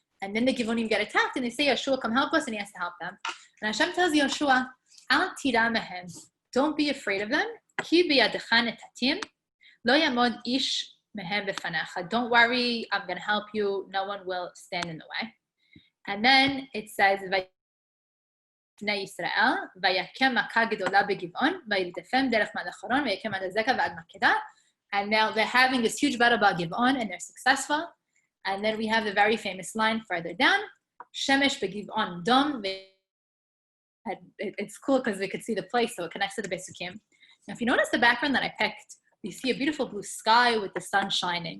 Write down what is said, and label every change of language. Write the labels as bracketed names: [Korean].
[English] And then the Givonim get attacked, and they say, Yehoshua, come help us, and he has to help them. And Hashem tells Yehoshua, [Hebrew] Al tira mehem, [English] don't be afraid of them. [Hebrew] Ki biyadecha netatim, lo yamod ish mehem befanecha. [English] Don't worry, I'm going to help you. No one will stand in the way. And then it says, [Hebrew] לפני ישראל, ויקם מכה גדולה בגבעון, וירדפם דרך מעלה חרון, ויקם עד הזקה ועד מקדה. [English] And now they're having this huge battle about Giv'on, and they're successful. And then we have the very famous line further down, [Hebrew] Shemesh begiv'on dom. [English] It's cool because we could see the place, so it connects to the Besukim. Now, if you notice the background that I picked, we see a beautiful blue sky with the sun shining.